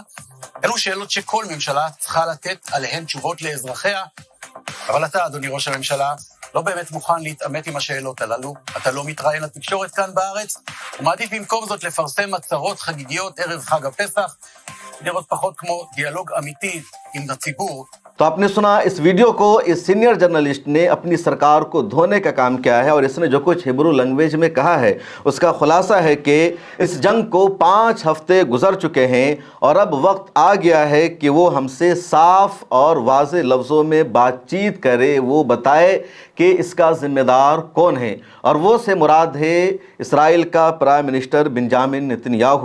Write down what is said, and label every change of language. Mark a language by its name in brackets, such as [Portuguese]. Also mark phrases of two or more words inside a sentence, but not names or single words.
[Hebrew] אלו שאלות שכל ממשלה צריכה לתת עליהן תשובות לאזרחיה, אבל אתה, אדוני ראש הממשלה, לא באמת מוכן להתעמת עם השאלות הללו. אתה לא מתראיין לתקשורת כאן בארץ, ומעדיף במקום זאת לפרסם הצהרות חגיגיות ערב חג הפסח, נראות פחות כמו דיאלוג אמיתי עם הציבור. [Urdu] تو آپ نے سنا اس ویڈیو کو، اس سینئر جرنلسٹ نے اپنی سرکار کو دھونے کا کام کیا ہے، اور اس نے جو کچھ [English] Hebrew language [Urdu] میں کہا ہے اس کا خلاصہ ہے کہ اس جنگ کو 5 ہفتے گزر چکے ہیں اور اب وقت آ گیا ہے کہ وہ ہم سے صاف اور واضح لفظوں میں بات چیت کرے، وہ بتائے کہ اس کا ذمہ دار کون ہے، اور وہ سے مراد ہے اسرائیل کا [English] prime minister [Urdu] بنجامن نتنیاہو۔